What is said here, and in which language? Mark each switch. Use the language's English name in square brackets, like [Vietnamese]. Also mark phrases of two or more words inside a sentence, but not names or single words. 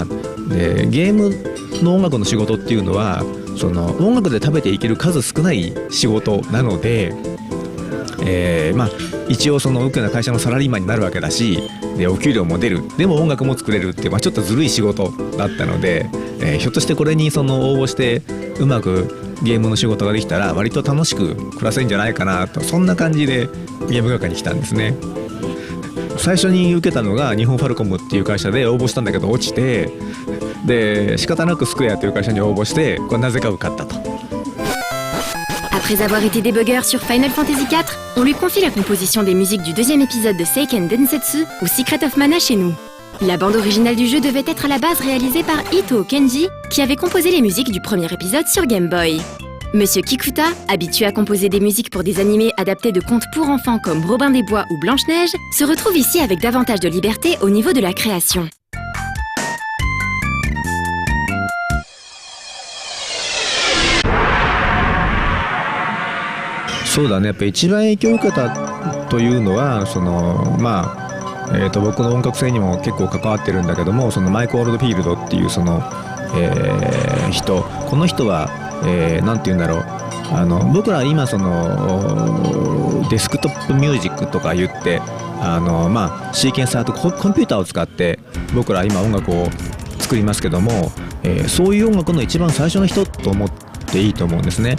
[Japanese] でゲームの音楽の仕事っていうのはその音楽で食べていける数少ない仕事なので、一応その大きな会社のサラリーマンになるわけだし、でお給料も出る、でも音楽も作れるっていう、ちょっとずるい仕事だったので、ひょっとしてこれにその応募してうまくゲームの仕事ができたら割と楽しく暮らせるんじゃないかなと、そんな感じでゲーム業界に来たんですね。最初に受けたのが日本ファルコムっていう会社で応募したんだけど落ちて、で仕方なくスクエアという会社に応募して、これなぜか受かったと。 [French] Après avoir été débugueur sur Final Fantasy IV, on lui confie la composition des musiques du deuxième épisode de Seiken Densetsu ou Secret of Mana chez nous. La bande originale du jeu devait être à la base réalisée par Ito Kenji, qui avait composé les musiques du premier épisode sur Game Boy. Monsieur Kikuta, habitué à composer des musiques pour des animés adaptés de contes pour enfants comme Robin des Bois ou Blanche-Neige, se retrouve ici avec davantage de liberté au niveau de la création. [Japanese] そうだね、やっぱ一番影響を受けたというのはその僕の音楽性にも結構関わってるんだけども、そのマイク・オールドフィールドっていうその、人、この人は、なんて言うんだろう、僕ら今そのデスクトップミュージックとか言ってシーケンサーとコンピューターを使って僕ら今音楽を作りますけども、そういう音楽の一番最初の人と思っていいと思うんですね。